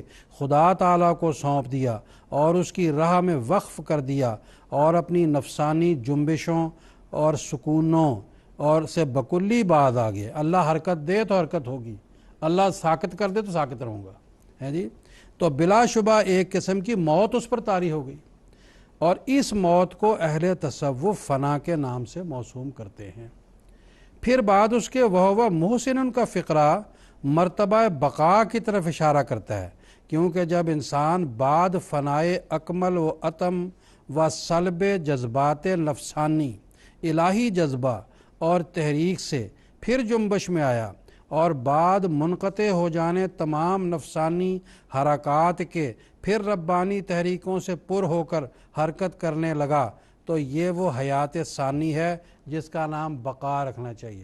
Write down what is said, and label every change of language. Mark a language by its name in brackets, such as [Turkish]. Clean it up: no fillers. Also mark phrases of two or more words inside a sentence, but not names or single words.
[Urdu] خدا تعالیٰ کو سونپ دیا اور اس کی راہ میں وقف کر دیا اور اپنی نفسانی جنبشوں اور سکونوں اور سے بکلی باز آ گئے، اللہ حرکت دے تو حرکت ہوگی، اللہ ساکت کر دے تو ساکت رہوں گا، ہے جی، تو بلا شبہ ایک قسم کی موت اس پر طاری ہو گئی، اور اس موت کو اہل تصوف فنا کے نام سے موسوم کرتے ہیں۔ پھر بعد اس کے وہ محسن کا فقرہ مرتبہ بقا کی طرف اشارہ کرتا ہے، کیونکہ جب انسان بعد فنائے اکمل و اتم و سلب جذبات نفسانی الہی جذبہ اور تحریک سے پھر جنبش میں آیا اور بعد منقطع ہو جانے تمام نفسانی حرکات کے پھر ربانی تحریکوں سے پر ہو کر حرکت کرنے لگا، تو یہ وہ حیات ثانی ہے جس کا نام بقا رکھنا چاہیے۔